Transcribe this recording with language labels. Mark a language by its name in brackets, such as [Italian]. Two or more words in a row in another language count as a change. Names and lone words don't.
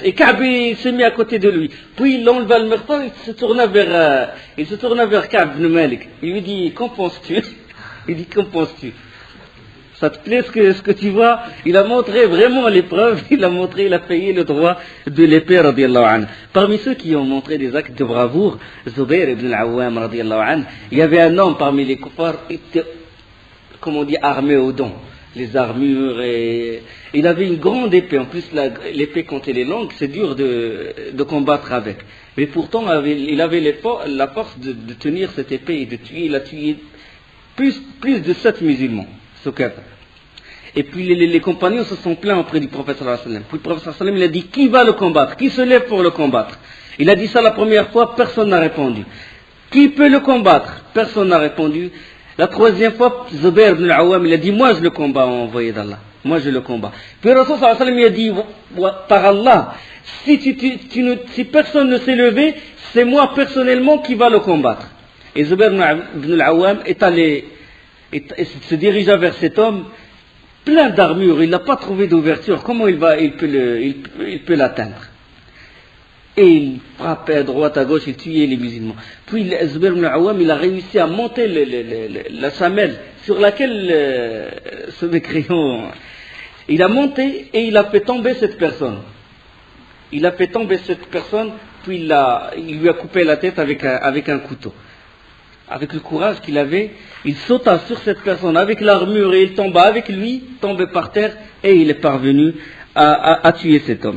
[French] Et Ka'b s'est mis à côté de lui. Puis il enleva le mirfar, il se tourna vers Ka'b ibn Malik. Il lui dit, qu'en penses-tu? Il dit, qu'en penses-tu? Ça te plaît ce que tu vois? Il a montré vraiment l'épreuve, il a payé le droit de l'épée, [Arabic] رضي الله عنه. [French] Parmi ceux qui ont montré des actes de bravoure, Zubair ibn al-Awwam, [Arabic] رضي الله عنه, [French] il y avait un homme parmi les kuffars, il était, comme on dit, armé aux dents. Les armures et il avait une grande épée. En plus l'épée quand elle est longue c'est dur de combattre avec, mais pourtant il avait la force de tenir cette épée et de tuer. Il a tué plus de 7 musulmans, ce kafir. Et puis les compagnons se sont plaints auprès du prophète [Arabic] صلى الله عليه وسلم. [French] Puis le prophète [Arabic] صلى الله عليه وسلم, [French] il a dit, qui va le combattre? Qui se lève pour le combattre? Il a dit ça la première fois, personne n'a répondu. Qui peut le combattre? Personne n'a répondu. La troisième fois, Zubair ibn al-Awwam, il a dit, moi je le combats, envoyé d'Allah. Moi je le combats. Puis le Rasul [Arabic] صلى الله عليه وسلم, [French] il a dit, par Allah, si personne ne s'est levé, c'est moi personnellement qui va le combattre. Et Zubair ibn al-Awwam se dirigea vers cet homme, plein d'armure, il n'a pas trouvé d'ouverture, comment il peut l'atteindre? Et il frappait à droite, à gauche, il tuait les musulmans. Puis Zubair ibn al-Awwam, il a réussi à monter la chamelle sur laquelle ce mécréant, il a monté et il a fait tomber cette personne. Il a fait tomber cette personne, puis il lui a coupé la tête avec un couteau. Avec le courage qu'il avait, il sauta sur cette personne avec l'armure et il tomba avec lui, tombé par terre, et il est parvenu à tuer cet homme.